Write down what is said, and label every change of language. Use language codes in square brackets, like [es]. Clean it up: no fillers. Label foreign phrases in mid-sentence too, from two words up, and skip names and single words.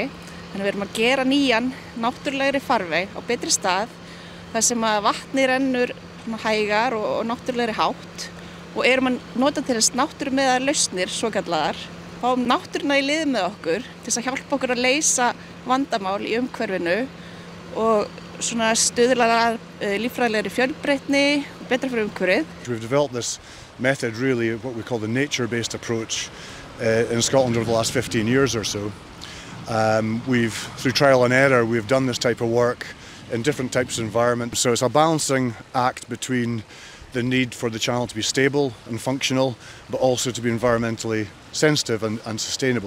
[is] Þannig við erum að gera nýjan náttúrulegri farveg á betri stað, þar sem að vatnið rennur svona hægar og náttúrulegri hátt og erum að nota til þess náttúrumiðaðar lausnir svokallaðar. Fáum náttúruna í lið með okkur til þess að hjálpa okkur að leysa vandamál í umhverfinu og svona stuðla að líffræðilegri fjölbreytni og betra fyrir umhverfið. [en] We've developed this method, really what we call the nature-based approach in Scotland over the last 15 years or so. Through trial and error, we've done this type of work in different types of environments. So it's a balancing act between the need for the channel to be stable and functional, but also to be environmentally sensitive and sustainable.